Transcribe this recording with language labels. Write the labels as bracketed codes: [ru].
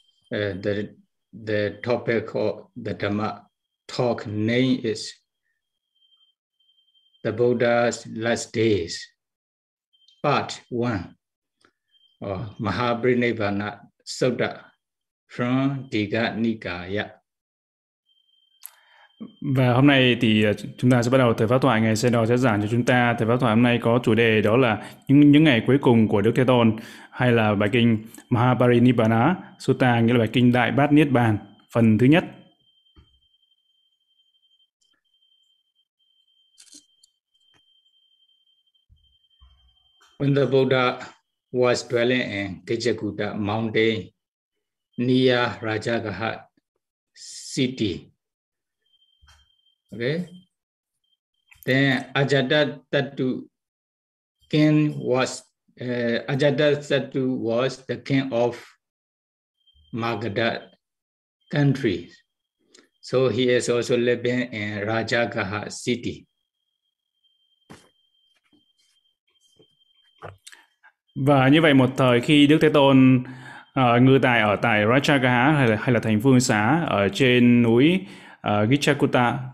[en] The topic of the Dhamma talk name is the Buddha's last days, part one, Mahabrinibbana Sutta from Digha Nikaya. [vi] Và hôm nay thì chúng ta sẽ bắt đầu thời pháp thoại. Ngài Sayadaw sẽ giảng cho chúng ta thời pháp thoại hôm nay có chủ đề đó là những ngày cuối cùng của Đức Thế Tôn, hay là bài kinh Mahaparinibbana Sutta, nghĩa là bài kinh Đại Bát Niết Bàn, phần thứ nhất. [en] When the Buddha was dwelling in Gajagutta Mountain near Rajagaha City, okay. Then Ajatasattu king was Ajatasattu was the king of Magadha country. So he is also living in Rajagaha city. [vi] Và như vậy một thời khi Đức Thế Tôn ngự tại ở tại Rajagaha hay là thành Vương Xá ở trên núi Gichakuta.